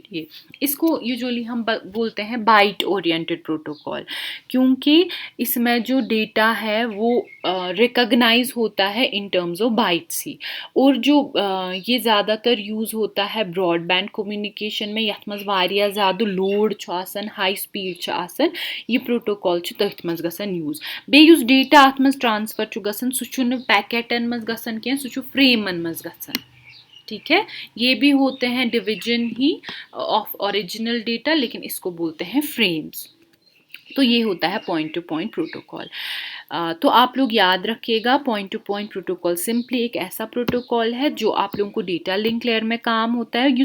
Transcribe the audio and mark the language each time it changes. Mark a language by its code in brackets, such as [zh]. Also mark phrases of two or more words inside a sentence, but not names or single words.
[hi] ये इसको यूजुअली हम बोलते हैं [en] byte oriented protocol, [hi] क्योंकि इसमें जो डेटा है वो रिकॉग्नाइज होता है [en] in terms of bytes [hi] ही। और जो ये ज़्यादातर यूज़ होता है [en] broadband communication [hi] में, [ks] यथ मज वारिया ज़्यादा लोड [en] high speed [ks] आसन, ये प्रोटोकॉल तथ मज गसन यूज़। बे युस डेटा अथ मज ट्रांसफर गसन सह पैकेटन मज गसन कह, सह फ्रेमन मज गसन। [hi] ठीक है, ये भी होते हैं डिवीजन ही [en] of original data, [hi] लेकिन इसको बोलते हैं फ्रेम्स। तो ये होता है [en] point to point protocol. [hi] तो आप लोग याद रखिएगा, [en] point to point protocol [hi] सिंपली एक ऐसा प्रोटोकॉल है जो आप लोगों को [en] data link layer [hi] में काम होता है।